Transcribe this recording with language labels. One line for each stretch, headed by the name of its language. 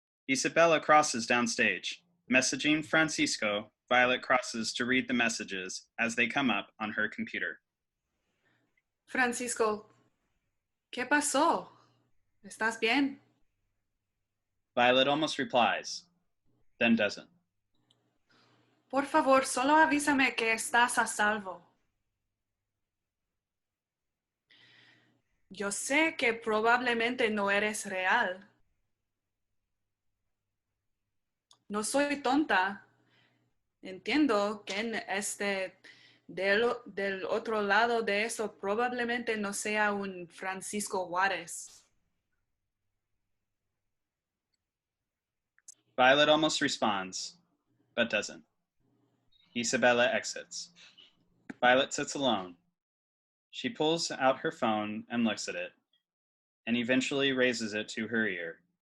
English: Isabella crosses downstage. Messaging Francisco, Violet crosses to read the messages as they come up on her computer.
Spanish: Francisco, ¿qué pasó? ¿Estás bien?
English: Violet almost replies, then doesn't.
Spanish: Por favor, solo avísame que estás a salvo. Yo sé que probablemente no eres real. No soy tonta. Entiendo que del otro lado de eso probablemente no sea un Francisco Juárez.
English: Violet almost responds, but doesn't. Isabella exits. Violet sits alone. She pulls out her phone and looks at it, and eventually raises it to her ear.